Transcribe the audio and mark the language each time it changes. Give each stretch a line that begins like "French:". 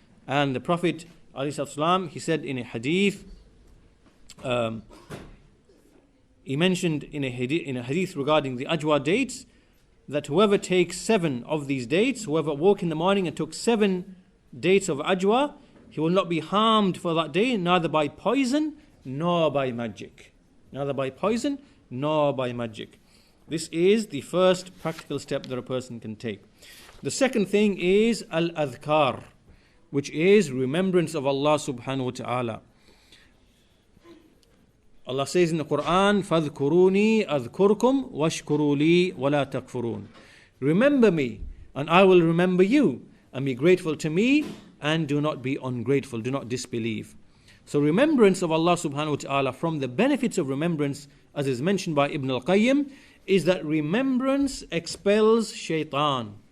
English: And the Prophet ﷺ, he said in a hadith, he mentioned in a hadith regarding the ajwa dates, that whoever takes 7 of these dates, whoever woke in the morning and took 7 dates of ajwa, he will not be harmed for that day, neither by poison nor by magic. Neither by poison nor by magic. This is the first practical step that a person can take. The second thing is al-adhkar, which is remembrance of Allah subhanahu wa ta'ala. Allah says in the Quran,
Arabic: فَاذْكُرُونِي أَذْكُرْكُمْ وَاشْكُرُوا لِي وَلَا تَكْفُرُونَ.
English: Remember me, and I will remember you, and be grateful to me, and do not be ungrateful, do not disbelieve. So remembrance of Allah subhanahu wa ta'ala, from the benefits of remembrance, as is mentioned by Ibn al-Qayyim, is that remembrance expels shaitan.